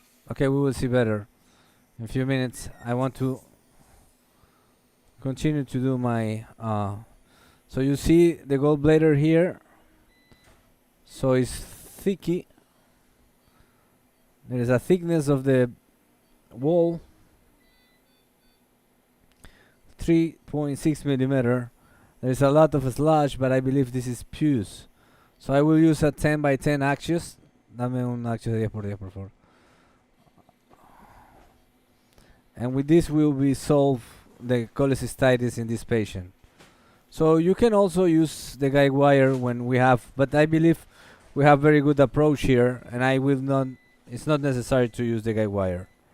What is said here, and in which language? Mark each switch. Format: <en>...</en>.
<en>Okay, we will see better in a few minutes. I want to continue to do my so you see the gallbladder here, so it's thicky. There is a thickness of the wall 3.6 millimeter. There is a lot of sludge, but I believe this is pus, so I will use a 10 by 10 axios.</en> <es>Dame un axios de 10 por 10 por favor.</es> <en>And with this we will solve the cholecystitis in this patient. So you can also use the guide wire when we have, but I believe we have very good approach here, and I will not, it's not necessary to use the guide wire.</en>